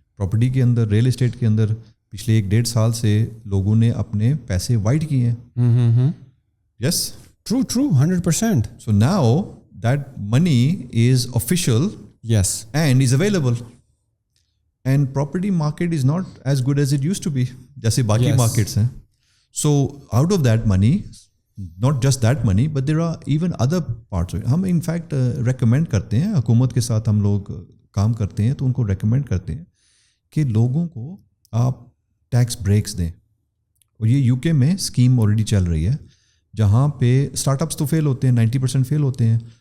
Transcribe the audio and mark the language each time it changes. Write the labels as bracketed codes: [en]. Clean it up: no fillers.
[ur] Property کے اندر, real estate کے اندر پچھلے 1-1.5 سال سے لوگوں نے اپنے پیسے وائٹ کیے ہیں. [en] Yes, true 100%. So now that money is official, yes, and is available. And property market is not as good as it used to be, [ur] جیسے باقی مارکیٹس ہیں. [en] So out of that money, not just that money, but there are even other parts of it. [ur] ہم in fact recommend کرتے ہیں, حکومت کے ساتھ ہم لوگ کام کرتے ہیں تو ان کو recommend کرتے ہیں کہ لوگوں کو آپ ٹیکس بریکس دیں. اور یہ یو کے میں اسکیم آلریڈی چل رہی ہے جہاں پہ اسٹارٹ اپس تو فیل ہوتے ہیں, 90% فیل ہوتے ہیں.